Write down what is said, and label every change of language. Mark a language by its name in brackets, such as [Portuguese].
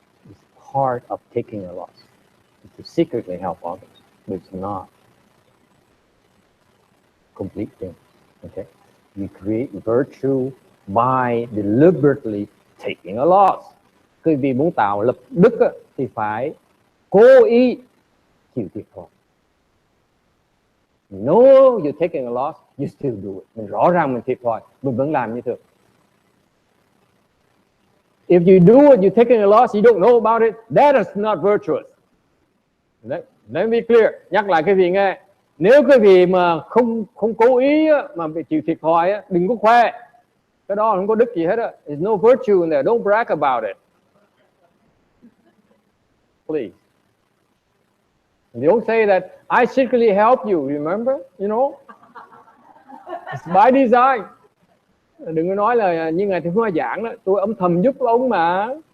[English] It's part of taking a loss. To secretly help others, but it's not complete thing. Okay, we create virtue by deliberately taking a loss. [Vietnamese] Cái vì muốn tạo lập đức thì phải cố ý chịu thiệt thòi. [English] You know you're taking a loss, you still do it. [Vietnamese] Mình rõ ràng mình thiệt thòi, mình vẫn làm như thường. [English] If you do it, you're taking a loss, you don't know about it, that is not virtuous. Let me be clear, [Vietnamese] nhắc lại cái gì nghe. Nếu cái gì mà không cố ý mà bị chịu thiệt thòi, đừng có khoe. Cái đó không có đức gì hết. [English] There's no virtue in there. Don't brag about it. Please. Don't say that I secretly help you. Remember, you know, it's by design. [Vietnamese] Đừng có nói là như Ngài Thượng Hoa giảng đó, tôi âm thầm giúp ông mà.